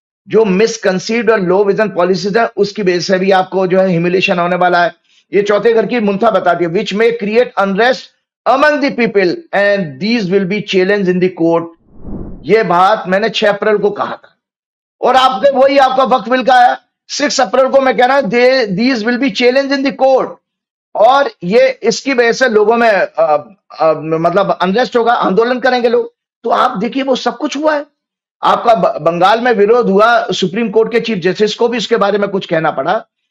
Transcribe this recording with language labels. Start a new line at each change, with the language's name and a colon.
Hindi: जो misconceived और low vision policies है उसकी वजह से भी आपको जो है humiliation होने वाला है। ये चौथे घर की मुंथा बताती है,
English: which may create unrest among the people and these will be challenged in the court.
Hindi: ये बात मैंने 6 अप्रैल को कहा था, और आपके वही आपका वक्त मिल का है 6 अप्रैल को मैं कह रहा हूं
English: these will be challenged in the court,
Hindi: और ये इसकी वजह से लोगों में मतलब अनरेस्ट होगा, आंदोलन करेंगे लोग। तो आप देखिए वो सब कुछ हुआ है। आपका बंगाल में विरोध हुआ, सुप्रीम कोर्ट के चीफ जस्टिस को भी इसके बारे में कुछ कहना पड़ा।